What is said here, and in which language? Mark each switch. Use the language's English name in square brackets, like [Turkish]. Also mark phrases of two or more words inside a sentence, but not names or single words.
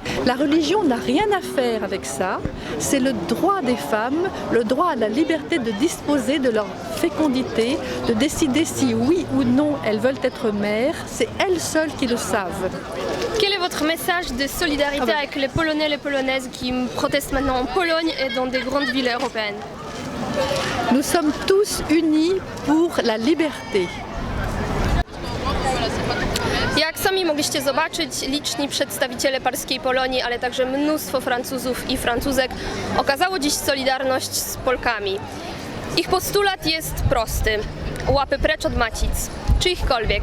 [French] La religion n'a rien à faire avec ça. C'est le droit des femmes, le droit à la liberté de disposer de leur fécondité, de décider si oui ou non elles veulent être mères. C'est elles seules qui le savent. Quel est votre message de solidarité avec les Polonais et les Polonaises qui protestent maintenant en Pologne et dans des grandes villes européennes? Nous sommes tous unis pour la liberté. [Polish] Jak sami mogliście zobaczyć, liczni przedstawiciele parskiej Polonii, ale także mnóstwo Francuzów i Francuzek okazało dziś solidarność z Polkami. Ich postulat jest prosty. Łapy precz od macic, czyichkolwiek.